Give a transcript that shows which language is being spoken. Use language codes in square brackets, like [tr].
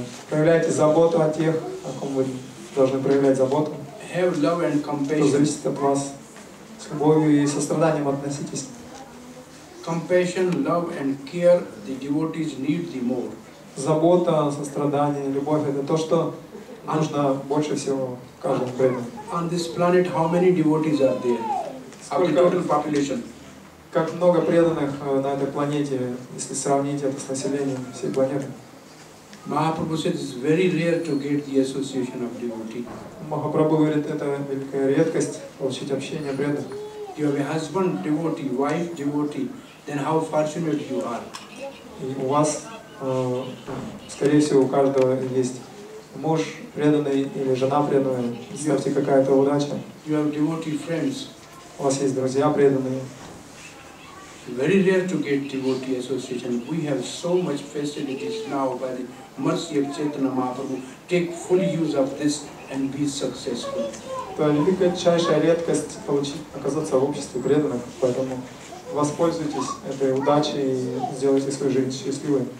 [ru] Проявляйте заботу о тех, о ком вы должны проявлять заботу. [en] Have love and [ru] Кто [en] compassion. [ru] зависит от вас. С любовью и состраданием относитесь. [en] Compassion, love and care the devotees need the more. [ru] Забота, сострадание, любовь — это то, что нужно больше всего каждому преданному. [en] On this planet, how many devotees are there? Of the total population. [ru] Как много преданных на этой планете, если сравнить это с населением всей планеты. [en] Mahaprabhu said it's very rare to get the association of devotee. [ru] Махапрабху говорит, это великая редкость получить общение преданных. [en] You have a husband devotee, wife devotee, then how fortunate you are. [ru] И у вас, скорее всего, у каждого есть муж преданный или жена преданная. Представьте, какая-то удача. [en] You have devotee friends. [ru] У вас есть друзья преданные. [en] Very rare to get devotee association. We have so much facilities now by the mercy of Chaitanya Mahaprabhu. Take full use of this and be successful. [ru] Это величайшая редкость оказаться в обществе преданных, поэтому воспользуйтесь этой удачей и сделайте свою жизнь счастливой.